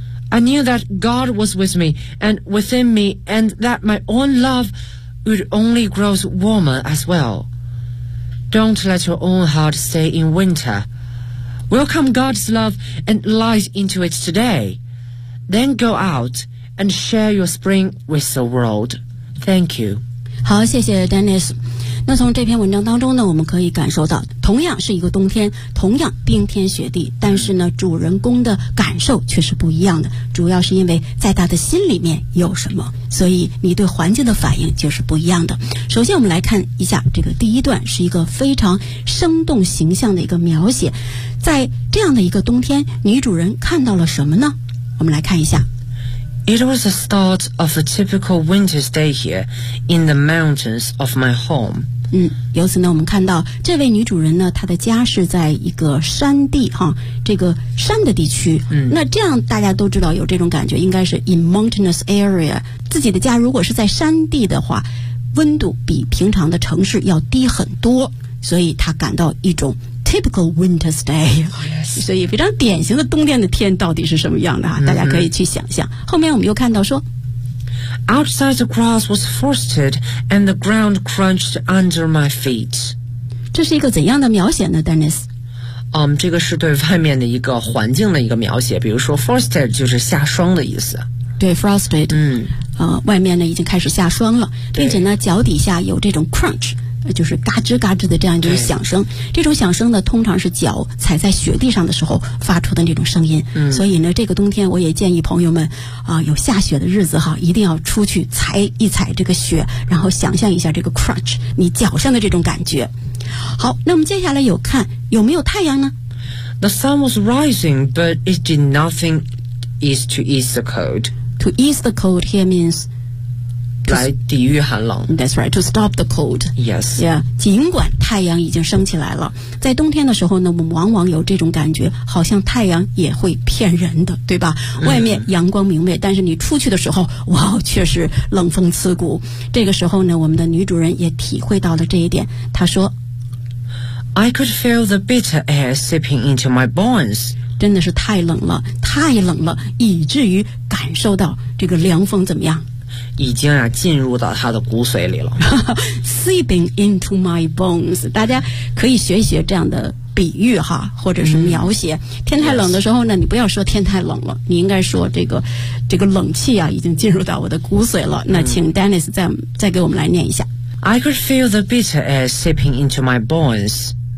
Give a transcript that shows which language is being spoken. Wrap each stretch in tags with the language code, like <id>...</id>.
<en>I knew that God was with me and within me and that my own love would only grow warmer as well. Don't let your own heart stay in winter. Welcome God's love and light into it today. Then go out and share your spring with the world. Thank you.</en> <zh>好，谢谢 Dennis。那从这篇文章当中呢，我们可以感受到，同样是一个冬天，同样冰天雪地，但是呢，主人公的感受却是不一样的。主要是因为在他的心里面有什么，所以你对环境的反应就是不一样的。首先，我们来看一下这个第一段，是一个非常生动形象的一个描写。在这样的一个冬天，女主人看到了什么呢？我们来看一下。</zh> <en>It was the start of a typical winter's day here in the mountains of my home.</en> <zh>由此呢，我们看到这位女主人呢，她的家是在一个山地哈，这个山的地区。那这样大家都知道有这种感觉，应该是</zh> <en>in mountainous area。</en> <zh>自己的家如果是在山地的话，温度比平常的城市要低很多，所以她感到一种</zh> <en>typical winter's day、 yes.</en> <zh>所以非常典型的冬天的天到底是什么样的、大家可以去想象。后面我们又看到说</zh> <en>Outside the grass was frosted and the ground crunched under my feet.</en> <zh>这是一个怎样的描写呢 Dennis? 这个是对外面的一个环境的一个描写，比如说 frosted 就是下霜的意思。对 frosted、外面呢已经开始下霜了，并且呢脚底下有这种 crunch 就是嘎吱嘎吱的这样就是响声，这种响声呢通常是脚踩在雪地上的时候发出的那种声音、嗯、所以呢这个冬天我也建议朋友们啊、有下雪的日子哈，一定要出去踩一踩这个雪，然后想象一下这个 crunch 你脚上的这种感觉。好，那我们接下来有看有没有太阳呢？</zh> <en>The sun was rising but it did nothing is to ease the cold. To ease the cold here means</en> <zh>来抵御寒冷。</zh> <en>That's right, to stop the cold. Yes. Yeah,</en> <zh>尽管太阳已经升起来了，在冬天的时候呢，我们往往有这种感觉，好像太阳也会骗人的，对吧？外面阳光明媚、嗯、但是你出去的时候，哇，确实冷风刺骨。这个时候呢，我们的女主人也体会到了这一点，她说</zh> <en>I could feel the bitter air seeping into my bones.</en> <zh>真的是太冷了，太冷了，以至于感受到这个凉风怎么样？已经啊进入到他的骨髓里了。</zh> <en>Seeping into my bones，</en> <zh>大家可以学一学这样的比喻哈，或者是描写。嗯、天太冷的时候呢，你不要说天太冷了，你应该说这个冷气啊已经进入到我的骨髓了。嗯、那请 Dennis 再给我们来念一下。</zh> <en>I could feel the bitter air seeping into my bones。</en>